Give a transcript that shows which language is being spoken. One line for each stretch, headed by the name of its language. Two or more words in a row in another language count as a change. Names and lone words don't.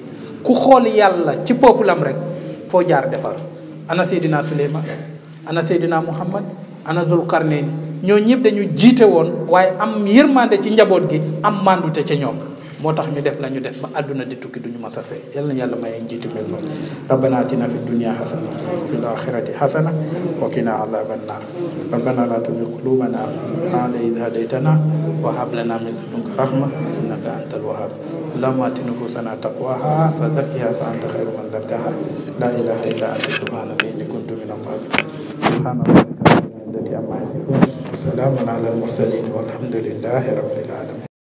Wolof: ku xool yàlla ci peuple am rek foo jaar defar. ana Seydina Suleymaan ana Seydina Muhammad ana Zulkarnayn ñoo ñëpp dañu jiite woon waaye am yërmande ci njaboot gi am màndute ca ñoom moo tax ñu def la ñu def ba àdduna di tukki duñu mas a fay yal na yàlla may ay njiitu mel noonu.
Arabic: ربنا آتنا في الدنيا حسنة وفي الآخرة حسنة وقنا عذاب النار ربنا لا تزغ قلوبنا بعد إذ هديتنا وهب لنا من لدنك رحمة إنك أنت الوهاب اللهم آت نفوسنا تقواها فزكها فأنت خير من زكاها لا إله إلا أنت سبحانك إني كنت من الظالمين سبحان ربك رب العزة عما يصفون وسلام على المرسلين والحمد لله رب العالمين.